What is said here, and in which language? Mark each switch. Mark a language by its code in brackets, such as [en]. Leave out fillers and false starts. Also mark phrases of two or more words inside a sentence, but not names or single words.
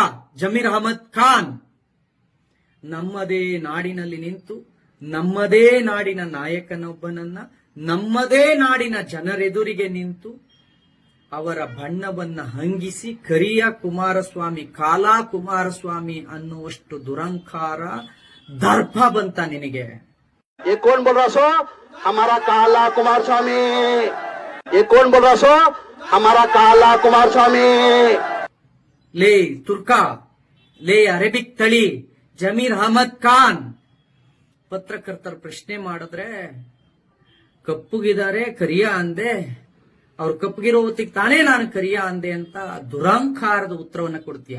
[kn] ಜಮೀರ್ ಅಹಮದ್ ಖಾನ್, ನಮ್ಮದೇ ನಾಡಿನಲ್ಲಿ ನಿಂತು ನಮ್ಮದೇ ನಾಡಿನ ನಾಯಕನೊಬ್ಬನನ್ನ ನಮ್ಮದೇ ನಾಡಿನ ಜನರೆದುರಿಗೆ ನಿಂತು ಅವರ ಬಣ್ಣವನ್ನ ಹಂಗಿಸಿ ಕರಿಯ ಕುಮಾರಸ್ವಾಮಿ, ಕಾಲಾ ಕುಮಾರಸ್ವಾಮಿ ಅನ್ನುವಷ್ಟು ದುರಂಕಾರ ದರ್ಪ ಬಂತ ನಿನಗೆ? [hi] ये कौन बोल रहा सो? हमारा काला कुमार स्वामी। ये कौन बोल रहा सो? हमारा काला कुमार स्वामी। [kn] ಲೇ ತುರ್ಕಾ, ಲೇ ಅರೇಬಿಕ್ ತಳಿ ಜಮೀರ್ ಅಹಮದ್ ಖಾನ್, ಪತ್ರಕರ್ತರ ಪ್ರಶ್ನೆ ಮಾಡಿದ್ರೆ ಕಪ್ಪುಗಿದ್ದಾರೆ ಕರಿಯ ಅಂದೆ, ಅವ್ರು ಕಪ್ಪಗಿರೋ ಹೊತ್ತಿಗೆ ತಾನೇ ನಾನು ಕರಿಯ ಅಂದೆ ಅಂತ ದುರಂಕಾರದ ಉತ್ತರವನ್ನ ಕೊಡ್ತೀಯಾ?